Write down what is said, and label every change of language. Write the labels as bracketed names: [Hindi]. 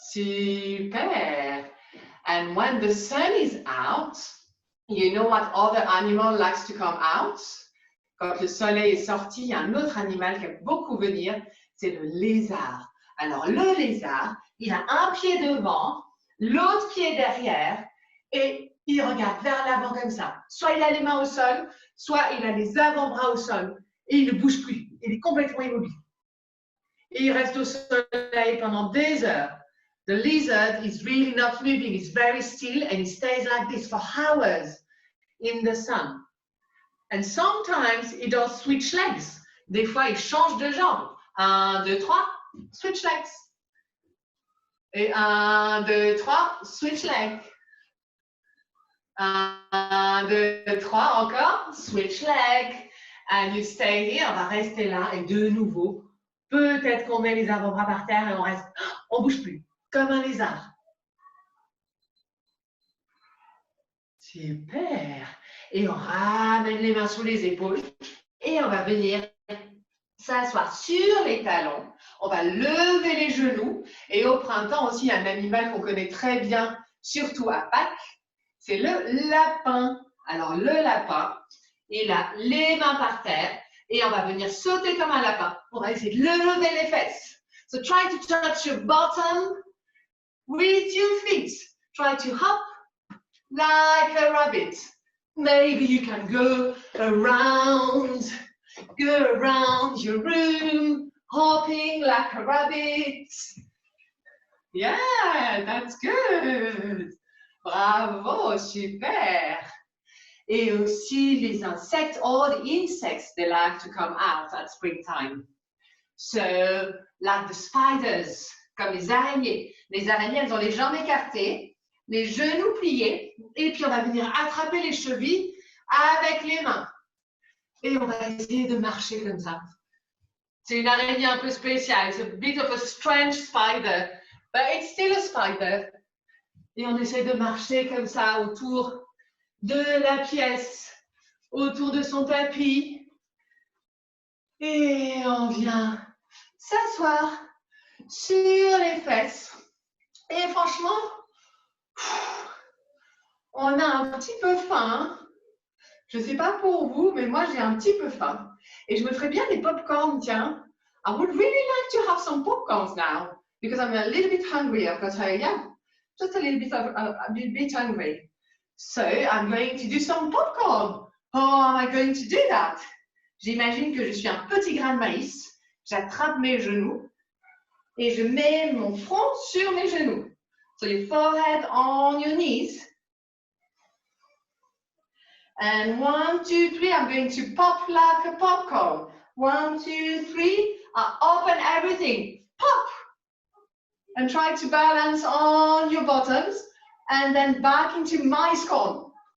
[English] Super. And when the sun is out, you know what other animal likes to come out? [French] Quand le soleil est sorti, il y a un autre animal qui aime beaucoup venir, c'est le lézard. Alors le lézard, il a un pied devant, l'autre pied derrière, et il regarde vers l'avant comme ça. Soit il a les mains au sol, soit il a les avant-bras au sol, et il ne bouge plus. Il est complètement immobile. Et il reste au soleil pendant des heures. [English] The lizard is really not moving. It's very still and he stays like this for hours in the sun. And sometimes he does switch legs. [French] Des fois, il change de jambe. [English] 1, 2, 3, switch legs. Et 1, 2, 3, switch legs. 1, 2, 3, encore, switch leg. And you stay here, [French] on va rester là. Et de nouveau, peut-être qu'on met les avant-bras par terre et on reste, on bouge plus. Comme un lézard. Super. Et on ramène les mains sous les épaules et on va venir s'asseoir sur les talons. On va lever les genoux. Et au printemps aussi, il y a un animal qu'on connaît très bien, surtout à Pâques, c'est le lapin. Alors le lapin, il a les mains par terre et on va venir sauter comme un lapin. On va essayer de lever les fesses. [English] So try to touch your bottom with your feet. Try to hop like a rabbit. Maybe you can go around your room, hopping like a rabbit. Yeah, that's good. Bravo, super. [French] Et aussi les insectes, [English] all the insects, they like to come out at springtime. So, like the spiders, [French] comme les araignées. Les araignées, elles ont les jambes écartées, les genoux pliés, et puis on va venir attraper les chevilles avec les mains. Et on va essayer de marcher comme ça. C'est une araignée un peu spéciale. [English] It's a bit of a strange spider, but it's still a spider. [French] Et on essaie de marcher comme ça autour de la pièce, autour de son tapis. Et on vient s'asseoir sur les fesses. Et franchement, on a un petit peu faim. Je ne sais pas pour vous, mais moi j'ai un petit peu faim. Et je me ferais bien des pop-corns, tiens. [English] I would really like to have some popcorns now, because I'm a little bit hungry. I've got just a little bit hungry. So I'm going to do some popcorn. How am I going to do that? [French] J'imagine que je suis un petit grain de maïs. J'attrape mes genoux et je mets mon front sur mes genoux. [English] So your forehead on your knees. And 1, 2, 3, I'm going to pop like a popcorn. 1, 2, 3, I open everything. Pop! And try to balance on your bottoms and then back into mice cone.